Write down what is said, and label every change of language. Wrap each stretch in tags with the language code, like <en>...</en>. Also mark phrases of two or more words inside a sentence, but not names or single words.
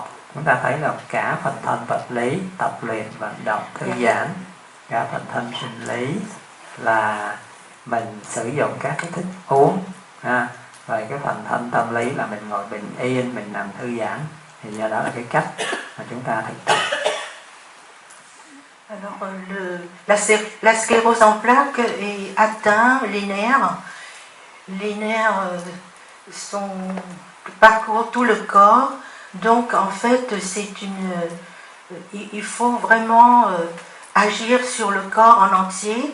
<vi>Chúng ta thấy là cả phần thân vật lý, tập luyện, vận động, thư giãn, cả phần thân sinh lý là mình sử dụng các cái thức uống, rồi cái phần thân tâm lý là mình ngồi bình yên, mình nằm thư giãn. Thì do đó là cái cách mà chúng ta thực tập.</vi> <fr>Alors, la sclérose en plaques atteint les nerfs. Les nerfs parcourent tout le corps. Donc, en fait, il faut vraiment agir sur le corps en entier.</fr>